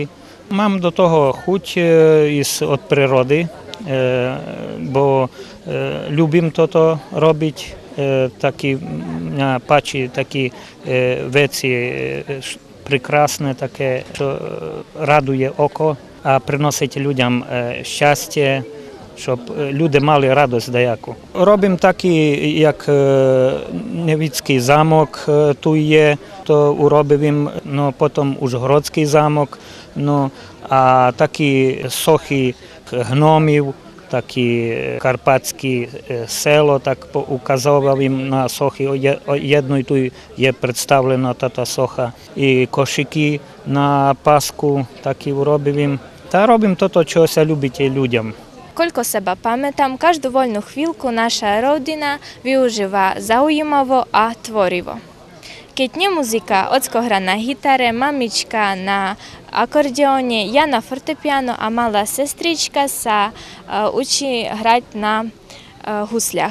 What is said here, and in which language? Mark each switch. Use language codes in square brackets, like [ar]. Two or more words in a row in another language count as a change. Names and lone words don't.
[sk] Mám do toho chuť ísť od prírody, bo ľúbim toto robiť. Mňa páči také veci prekrásne, také, čo raduje oko a prinosiť ľuďom šťastie, [rue] щоб люди мали радость деяку. Робимо такі, як Невицький замок тут є, то уробимо, ну, потім Ужгородський замок, ну, а такі сохи гномів, такі карпатські село, так указував їм на сохи. Єдною тут є представлена та соха. І кошики на Пасху такі робимо їм. Та робимо то, що любить людям. [sk] Koľko seba pamätám, každú voľnú chvíľku naša rodina využíva zaujímavo a tvorivo. Keď nie muzika, ocko hrá na gitare, mamička na akordeóne, ja na fortepiano a malá sestrička sa učí hrať na husľach.